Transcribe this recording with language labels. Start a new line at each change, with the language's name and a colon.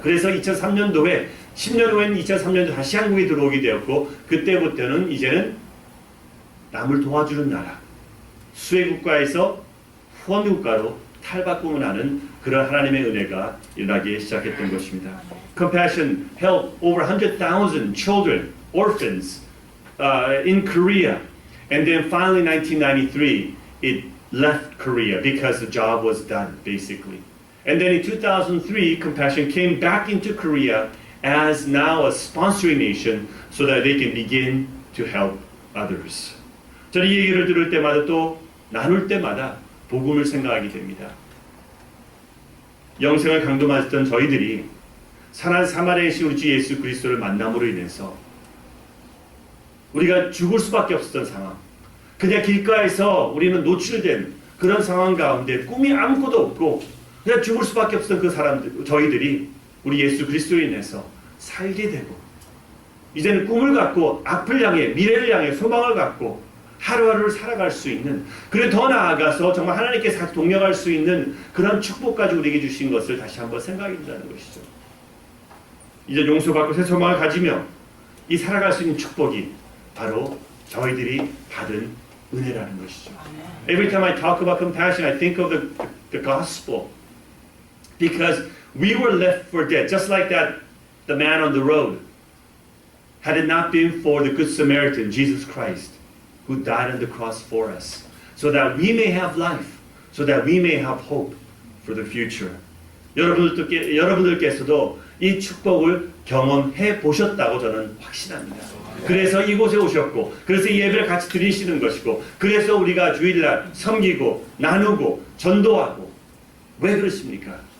Korean: 그래서 2003년도에 10년 후에는 2003년도 다시 한국에 들어오게 되었고, 그때부터는 이제는 남을 도와주는 나라, 수혜국가에서 후원국가로 탈바꿈을 하는 그런 하나님의 은혜가 일어나기 시작했던 것입니다.
English: Compassion helped over 100,000 children, orphans in Korea. And then finally 1993, it left Korea because the job was done, basically. And then in 2003, Compassion came back into Korea as now a sponsoring nation so that they can begin to help others.
Korean: 저는 이 얘기를 들을 때마다 또 나눌 때마다 복음을 생각하게 됩니다. 영생을 강도맞았던 저희들이 선한 사마리아이신 우리 주 예수 그리스도를 만남으로 인해서 우리가 죽을 수밖에 없었던 상황, 그냥 길가에서 우리는 노출된 그런 상황 가운데 꿈이 아무것도 없고 그냥 죽을 수밖에 없었던 그 사람들, 저희들이 우리 예수 그리스도로 인해서 살게 되고, 이제는 꿈을 갖고 앞을 향해, 미래를 향해 소망을 갖고 하루하루를 살아갈 수 있는, 그리고 더 나아가서 정말 하나님께 같이 동력할 수 있는 그런 축복까지 우리에게 주신 것을 다시 한번 생각해 본다는 것이죠. 이제 용서받고 새 소망을 가지며 이 살아갈 수 있는 축복이 바로 저희들이 받은 은혜라는 것이죠.
English: Every time I talk about compassion, I think of the gospel. Because we were left for dead, just like the man on the road. Had it not been for the Good Samaritan, Jesus Christ, who died on the cross for us, so that we may have life, so that we may have hope for the future.
Korean: 여러분들께서도 이 축복을 경험해 보셨다고 저는 확신합니다. 그래서 이곳에 오셨고, 그래서 이 예배를 같이 드리시는 것이고, 그래서 우리가 주일날 섬기고 나누고 전도하고. 왜 그렇습니까?